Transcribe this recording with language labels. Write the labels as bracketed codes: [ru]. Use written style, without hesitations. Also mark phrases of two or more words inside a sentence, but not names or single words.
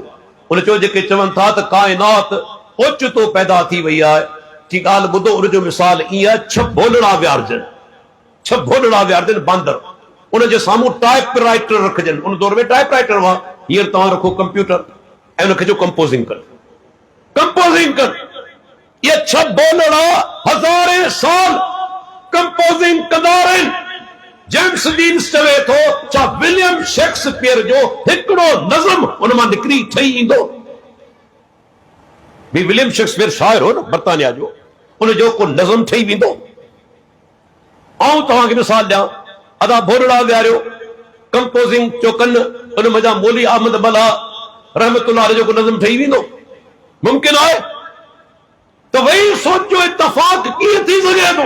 [sd] उन चयो जेके चवनि था त काइनात ओचितो पैदा थी वई आहे, की ॻाल्हि ॿुधो, उनजो मिसाल ईअं आहे, 6 भोलड़ा विहारजनि, 6 भोलड़ा विहारजनि बांदर, उनजे साम्हूं टाइप राइटर रखजनि। उन दौर में टाइप राइटर हुआ, हींअर तव्हां रखो कंप्यूटर ऐं उनखे जो कंपोज़िंग कर, कंपोज़िंग कर। ये 6 भोलड़ा हज़ारे साल कंपोज़िंग कंदा रहिनि। जेम्स जीन्स चवे थो छा विलियम शेक्सपियर जो हिकिड़ो नज़म उन मां निकिरी ठही ईंदो? भी विलियम शेक्सपियर शाइर हो न बर्तानिया जो, उनजो को नज़म ठही वेंदो? आऊं तव्हांखे मिसाल ॾियां, अदा भोलड़ा विहारियो, कंपोज़िंग जो कनि, उन मज़ा मौली अहमद बला रहमतुल्लाह अलैह जो को नज़म ठही वेंदो? मुमकिन आहे? तो वही सोचो इत्तफ़ाक़ कीअं थी सघे थो?